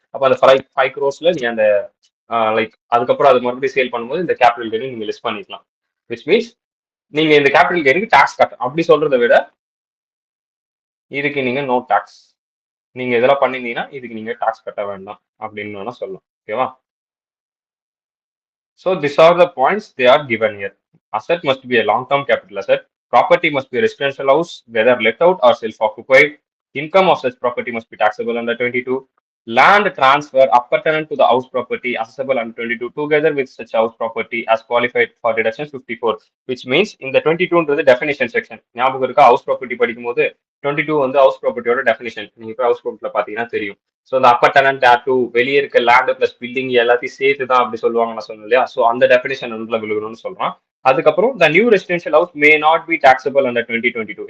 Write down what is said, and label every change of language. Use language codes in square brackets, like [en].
[ta] அப்ப அந்த 5 crores நீ அந்த லைக் அதுக்கப்புறம் அது மறுபடியும் சேல் பண்ணும்போது இந்த கேபிட்டல் கெயின் நீங்க லிஸ்ட் பண்ணிக்கலாம். விச் மீன்ஸ் நீங்க இந்த கேபிட்டல் கெயினுக்கு டாக்ஸ் கட்ட, அப்படி சொல்றதை விட இதுக்கு நீங்க நோ டாக்ஸ், நீங்க இதெல்லாம் பண்ணிருந்தீங்கன்னா இதுக்கு நீங்க டாக்ஸ் கட்ட வேண்டாம் அப்படின்னு வேணா சொல்லலாம். ஓகேவா? [en] So these are the points they are given here. Asset must be a long-term capital asset. Property must be a residential house, whether let out or self-occupied. Income of such property must be taxable under 22. Land transfer appertinent to the house property accessible under 22 together with such house property as qualified for deduction 54. [ta] Which means இந்த 22ன்றது definition section. ஞாபகம் இருக்கா? House property படிக்கும்போது 22 வந்து house ப்ராப்பர்ட்டியோட definition. நீங்க இப்போ house ப்ராப்பர்ட்டில பாத்தீங்கன்னா தெரியும். So இந்த அப்பர் டெனன்ட் டூ வெளியே இருக்க லேண்ட் பிளஸ் பில்டிங் எல்லாத்தையும் சேர்த்து தான் அப்படி சொல்லுவாங்க நான் சொன்னேன் இல்லையா? ஸோ அந்த டெஃபினேஷன் உள்ள விழுகணும்னு சொல்றான். [en] அதுக்கப்புறம் the new residential house may not be taxable under 2022.